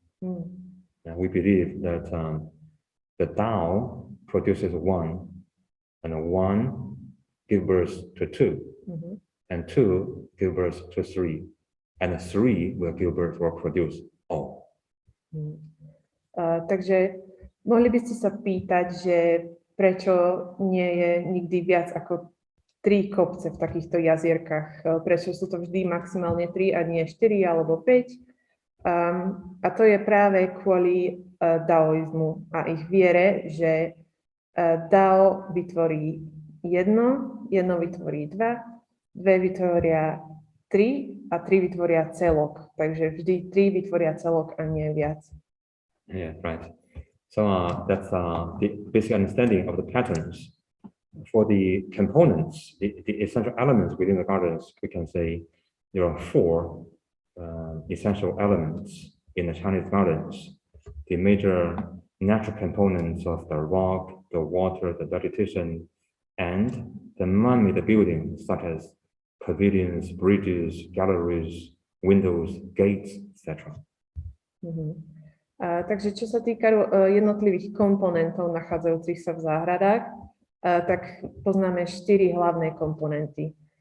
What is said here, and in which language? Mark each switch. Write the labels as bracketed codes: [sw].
[en] We believe that the Tao produces 1, and 1 gives birth to 2. And 2 give birth to 3, and 3 will give birth or produce all. [sk] Takže mohli by ste sa pýtať, že prečo nie je nikdy viac ako 3 kopce v takýchto jazierkach? Prečo sú to vždy maximálne 3 a nie 4 alebo 5? A to je práve kvôli daoizmu a ich viere, že dao vytvorí jedno vytvorí 2, 2 vytvoria 3 a 3 vytvoria celok. Takže vždy 3 vytvoria celok a nie viac. [en] Yeah, right. So that's the basic understanding of the patterns. For the components, the essential elements within the gardens, we can say there are 4 essential elements in the Chinese gardens. The major natural components of the rock, the water, the vegetation, and the man-made buildings such as pavilions, bridges, galleries, windows, gates, etc. [sk] Takže čo sa týka jednotlivých komponentov nachádzajúcich sa v záhradách, tak poznáme 4 hlavné komponenty.